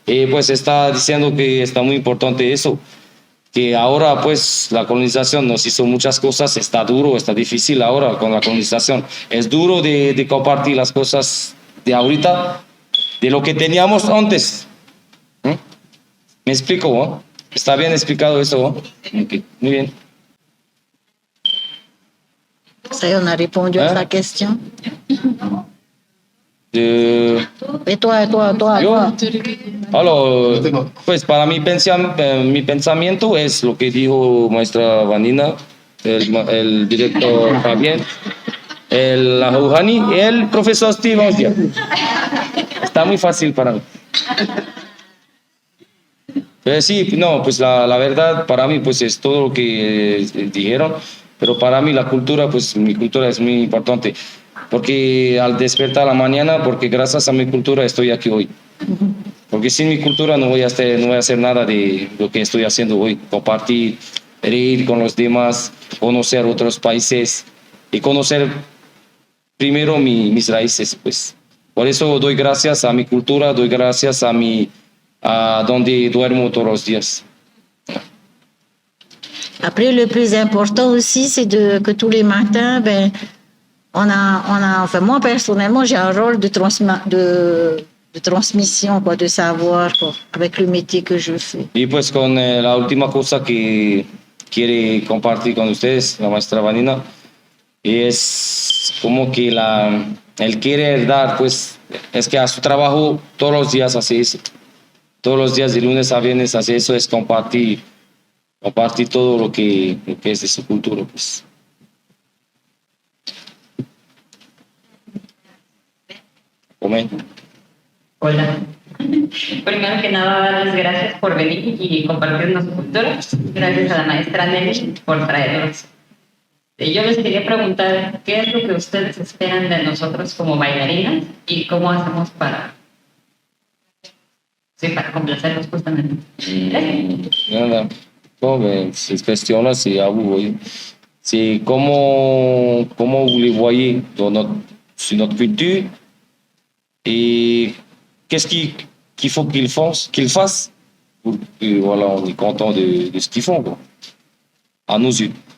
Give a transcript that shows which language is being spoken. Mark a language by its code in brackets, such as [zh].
[es] Pues está diciendo que está muy importante eso, que ahora pues la colonización nos hizo muchas cosas, está duro, está difícil ahora con la colonización, es duro de compartir las cosas de ahorita, de lo que teníamos antes. ¿Me explico? ¿No? ¿Está bien explicado eso? ¿No? Okay, muy bien. [fr] Ça y est, on a répondu à sa question. Et toi. [es] Yo, pues para mi pensamiento es lo que dijo maestra Vanina, el director Javier, el Rouhani y el profesor Steve Ostia. Está muy fácil para mí. Sí, no, pues la verdad para mí pues es todo lo que dijeron, pero para mí la cultura, pues mi cultura es muy importante, porque al despertar a la mañana, porque gracias a mi cultura estoy aquí hoy, porque sin mi cultura no voy a hacer nada de lo que estoy haciendo hoy, compartir, reír con los demás, conocer otros países y conocer primero mis raíces, pues. Por eso doy gracias a mi cultura, doy gracias a donde duermo todos los días. [fr] Après, le plus important aussi, c'est que tous les matins, enfin moi personnellement, j'ai un rôle de transmission, quoi, de savoir, quoi, avec le métier que je fais. [es] Y pues con la última cosa que quiere compartir con ustedes, la maestra Vanina, es como que el querer dar, pues es que a su trabajo todos los días hace eso. Todos los días de lunes a viernes hace eso, es compartir todo lo que es de su cultura, pues. Comen. Hola. Primero que nada, dar las gracias por venir y compartirnos su cultura. Gracias a la maestra Nelly por traernos. Yo les quería preguntar, ¿qué es lo que ustedes esperan de nosotros como bailarinas y cómo hacemos para complacerlos justamente? Nada. [fr] C'est question-là, c'est à vous, voyez. C'est comment vous les voyez sur notre culture et qu'est-ce qu'il faut qu'ils fassent pour que, voilà, on est content de ce qu'ils font, quoi, à nos yeux.